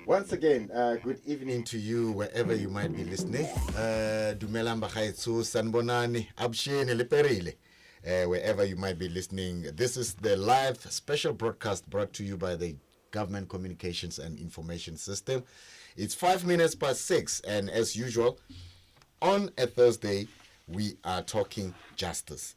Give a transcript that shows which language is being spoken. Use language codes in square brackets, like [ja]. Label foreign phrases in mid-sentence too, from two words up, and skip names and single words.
[en] once again, good evening to you wherever you might be listening. [tn] Dumelang bagaetsho, sanbonani, abshene leperile. [en] Wherever you might be listening, this is the live special broadcast brought to you by the Government Communications and Information System. It's 6:05, and as usual, on a Thursday, we are talking justice.